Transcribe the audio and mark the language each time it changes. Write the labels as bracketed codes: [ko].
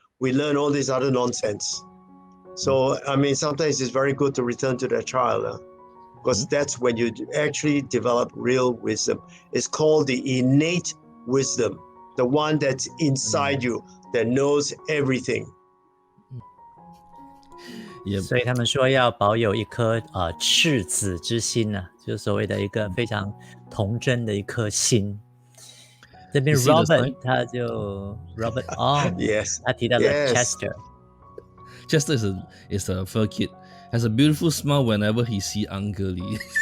[en] We learn all this other nonsense. So, I mean, sometimes it's very good to return to that child because that's when you actually develop real wisdom. It's called the innate wisdom, the one that's inside you, that knows everything. [zh] 所以他们说要保有一颗赤子之心呢，就是所谓的一个非常童真的一颗心。这边 Robert 他就 Robert [en] Yes. [zh] 他提到了 Chester。Chester [en] is a fur kid. Has a beautiful smile whenever he see Uncle Lee.